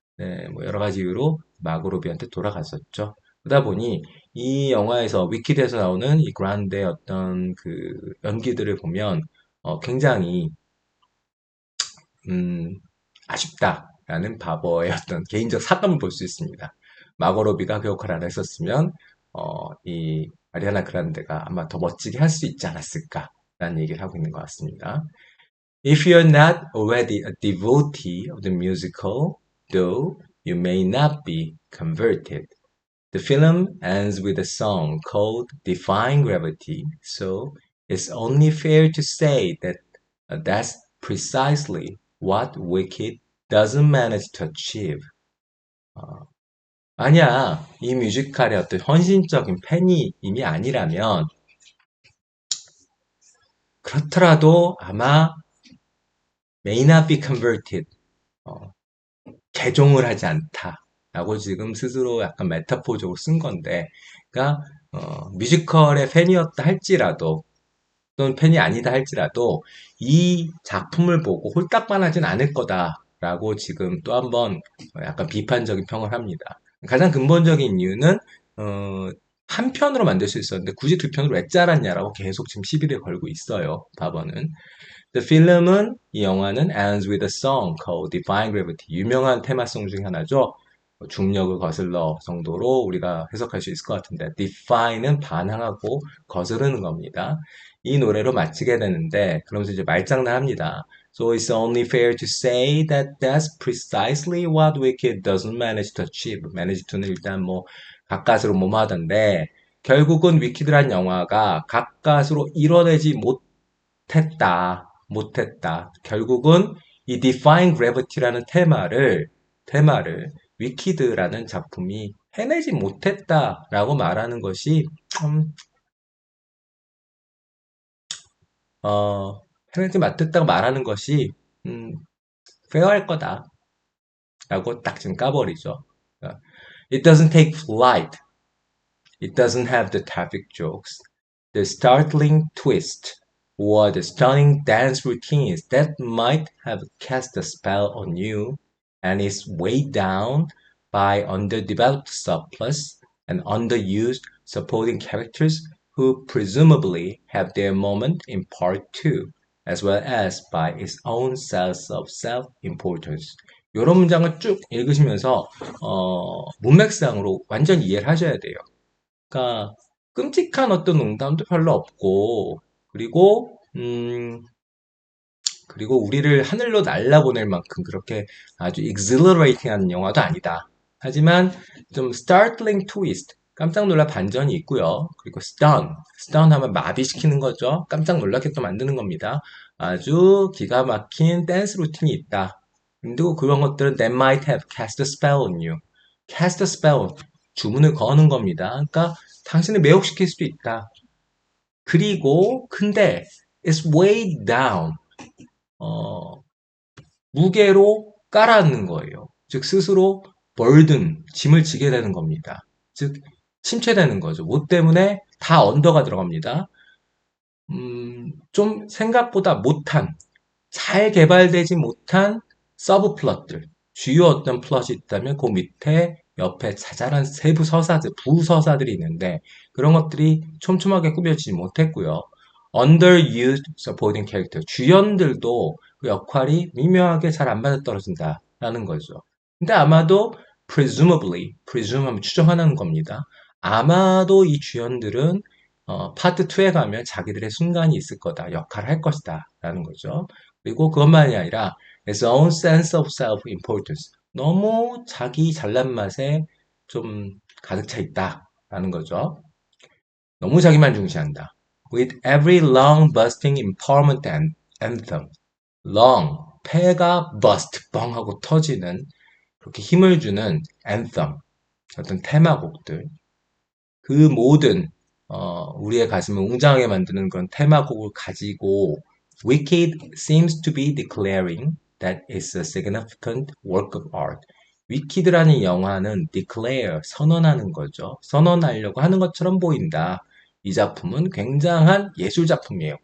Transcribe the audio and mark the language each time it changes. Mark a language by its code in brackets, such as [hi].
[ko] 네, 뭐 여러 가지 이유로 마고로비한테 돌아갔었죠. 그러다 보니 이 영화에서 위키드에서 나오는 이 그란데의 어떤 그 연기들을 보면 굉장히 아쉽다라는 바버의 어떤 개인적 사감을 볼 수 있습니다. 마고로비가 그 역할을 안 했었으면 이 아리아나 그란데가 아마 더 멋지게 할 수 있지 않았을까라는 얘기를 하고 있는 것 같습니다. [en] If you're not already a devotee of the musical, though you may not be converted. The film ends with a song called Defying Gravity, so it's only fair to say that that's precisely what Wicked doesn't manage to achieve. [ko] 만약 이 뮤지컬의 어떤 헌신적인 팬이 이미 아니라면 그렇더라도 아마 [en] may not be converted, [ko] 개종을 하지 않다라고 지금 스스로 약간 메타포적으로 쓴 건데, 그러니까 뮤지컬의 팬이었다 할지라도 또는 팬이 아니다 할지라도 이 작품을 보고 홀딱반하진 않을 거다라고 지금 또 한번 약간 비판적인 평을 합니다. 가장 근본적인 이유는 어, 한 편으로 만들 수 있었는데 굳이 두 편으로 왜 잘랐냐라고 계속 지금 시비를 걸고 있어요. 바버는. 필름은 이 영화는 [en] ends with a song called Defying Gravity. [ko] 유명한 테마송 중에 하나죠. 중력을 거슬러 정도로 우리가 해석할 수 있을 것 같은데 defy는 반항하고 거스르는 겁니다. 이 노래로 마치게 되는데 그러면서 이제 말장난합니다. [en] So it's only fair to say that that's precisely what Wicked doesn't manage to achieve. [ko] manage to는 일단 뭐 가까스로 뭐뭐 하던데 결국은 위키드란 영화가 가까스로 이뤄내지 못했다. 결국은 이 Defying Gravity라는 테마를 위키드라는 작품이 해내지 못했다라고 말하는 것이 좀, 어, 해내지 못했다고 말하는 것이 음, 페어할 거다라고 딱 지금 까버리죠. [en] It doesn't take flight. It doesn't have the traffic jokes, the startling twist, or the stunning dance routines that might have cast a spell on you, and is weighed down by underdeveloped subplots and underused supporting characters who presumably have their moment in part 2, as well as by its own sense of self-importance. [ko] 이런 문장을 쭉 읽으시면서 문맥상으로 완전 이해를 하셔야 돼요. 그러니까 끔찍한 어떤 농담도 별로 없고 그리고 우리를 하늘로 날라보낼 만큼 그렇게 아주 exhilarating한 영화도 아니다. 하지만 좀 [en] startling twist, [ko] 깜짝 놀랄 반전이 있고요. 그리고 stun 하면 마비시키는 거죠. 깜짝 놀라게 또 만드는 겁니다. 아주 기가 막힌 댄스 루틴이 있다. 그리고 그런 것들은 [en] that might have cast a spell on you. cast a spell, [ko] 주문을 거는 겁니다. 그러니까 당신을 매혹시킬 수도 있다. 그리고 근데 [en] it's weighed down. [ko] 어, 무게로 깔아앉는 거예요. 즉 스스로 짐을 지게 되는 겁니다. 즉 침체되는 거죠. 뭐 때문에 다 언더가 들어갑니다. 좀 생각보다 잘 개발되지 못한 서브 플롯들, 주요 어떤 플롯이 있다면 그 밑에 옆에 자잘한 세부 부서사들이 있는데 그런 것들이 촘촘하게 꾸며지지 못했고요. [en] underused supporting character, [ko] 주연들도 그 역할이 미묘하게 잘 안 맞아떨어진다라는 거죠. 근데 아마도 presume 하면 추정하는 겁니다. 아마도 이 주연들은 파트 2에 가면 자기들의 순간이 있을 거다, 역할을 할 것이다 라는 거죠. 그리고 그것만이 아니라 [en] its own sense of self-importance, [ko] 너무 자기 잘난 맛에 좀 가득 차 있다라는 거죠. 너무 자기만 중시한다. [en] With every long busting empowerment anthem, [ko] long, 폐가 bust, 뻥 하고 터지는 그렇게 힘을 주는 anthem, 어떤 테마곡들, 그 모든 우리의 가슴을 웅장하게 만드는 그런 테마곡을 가지고 [en] Wicked seems to be declaring that it's a significant work of art. [ko] 위키드라는 영화는 declare, 선언하는 거죠. 선언하려고 하는 것처럼 보인다. 이 작품은 굉장한 예술 작품이에요.